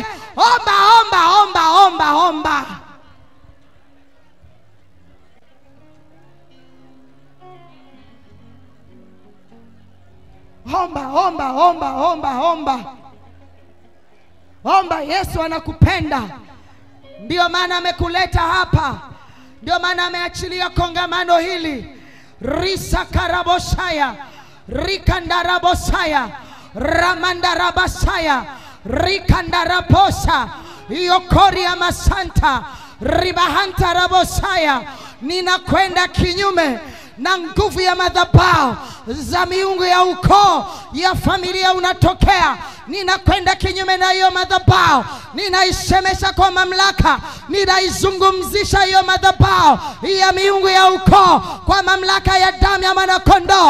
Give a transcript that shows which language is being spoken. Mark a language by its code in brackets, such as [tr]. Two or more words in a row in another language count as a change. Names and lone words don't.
[sw] Omba, omba, omba, omba, omba. Omba, omba, omba, omba, omba. Omba, Yesu anakupenda. Ndio maana amekuleta hapa. Ndio maana ameachilia kongamano hili. Risa karabosaya, rikandarabosaya, ramandarabasaya, rikandarabosa, yokori ya masanta, ribahanta rabosaya. Ninakwenda kinyume na nguvu ya madhabahu za miungu ya ukoo, ya familia unatokea. Ninakwenda kinyume na hiyo madhabahu. Ninaisemesha kwa mamlaka. Ninaizungumzisha hiyo madhabahu ya miungu ya ukoo kwa mamlaka ya damu ya mwanakondoo.